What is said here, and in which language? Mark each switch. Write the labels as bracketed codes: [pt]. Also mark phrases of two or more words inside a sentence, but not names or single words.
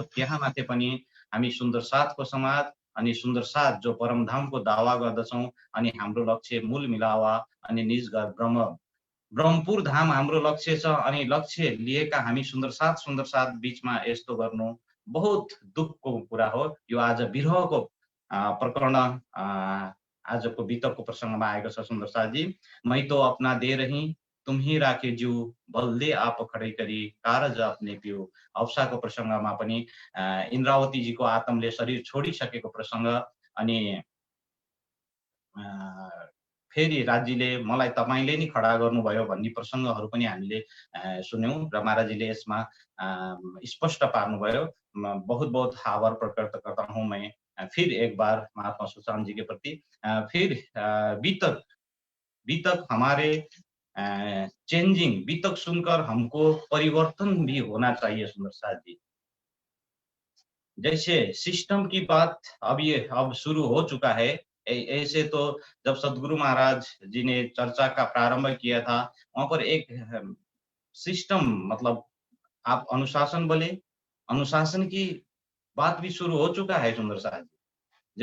[ne] त्यहाँमाथि पनि हामी सुन्दर साथको समाज अनि सुन्दर साथ जो परमधामको दावा गर्दछौँ, अनि हाम्रो लक्ष्य मूल मिलावा अनि निज घर ब्रह्मपुर धाम हाम्रो लक्ष्य छ, अनि लक्ष्य लिएका हामी सुन्दर साथ बीचमा यस्तो गर्नु बहुत दुःखको कुरा हो। यो आज विरहको प्रकरण आजको वितकको प्रसङ्गमा आएको छ। [hi] सुन्दर साथ जी, मै तो अपना दे रही तुम ही राखे ज्यू, बलदे आप खडै करी कारज अपने पिउ। [ne] हवसाको प्रसङ्गमा पनि इन्द्रावती जीको आत्मले शरीर छोडिसकेको प्रसङ्ग, अनि फेरि राज्यले मलाई तपाईले नै खडा गर्नुभयो भन्ने प्रसङ्गहरू पनि हामीले सुन्यौं र महाराजीले यसमा स्पष्ट पार्नुभयो। [hi] बहुत बहुत आभार प्रकट करता हूं मैं फिर एक बार महात्मा सुशांत जी के प्रति। फिर बीतक हमारे चेंजिंग, बीतक सुनकर हमको परिवर्तन भी होना चाहिए सुंदर साथ जी। जैसे सिस्टम की बात अब शुरू हो चुका है, ऐसे तो जब सदगुरु महाराज जी ने चर्चा का प्रारंभ किया था, वहाँ पर एक सिस्टम, मतलब आप अनुशासन बोले, अनुशासन की बात भी शुरू हो चुका है सुंदर साहब जी।